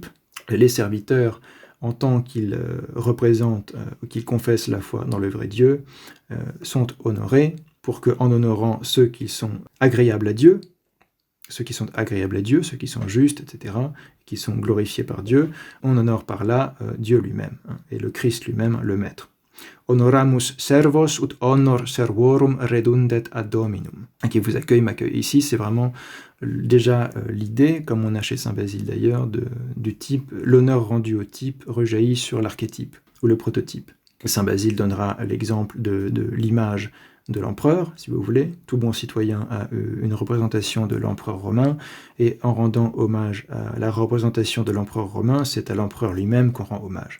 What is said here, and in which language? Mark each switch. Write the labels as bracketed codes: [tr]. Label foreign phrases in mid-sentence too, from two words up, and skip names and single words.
[fr] Les serviteurs, en tant qu'ils représentent, qu'ils confessent la foi dans le vrai Dieu, sont honorés pour qu'en honorant ceux qui sont agréables à Dieu, ceux qui sont justes, etc., qui sont glorifiés par Dieu, on honore par là Dieu lui-même, et le Christ lui-même, le Maître. [la] Honoramus servos ut honor servorum redundet ad dominum. [fr] Qui vous accueille, m'accueille. Ici, c'est vraiment déjà l'idée, comme on a chez Saint Basile d'ailleurs, du type, l'honneur rendu au type rejaillit sur l'archétype, ou le prototype. Saint Basile donnera l'exemple de l'image de l'empereur, si vous voulez. Tout bon citoyen a une représentation de l'empereur romain, et en rendant hommage à la représentation de l'empereur romain, c'est à l'empereur lui-même qu'on rend hommage.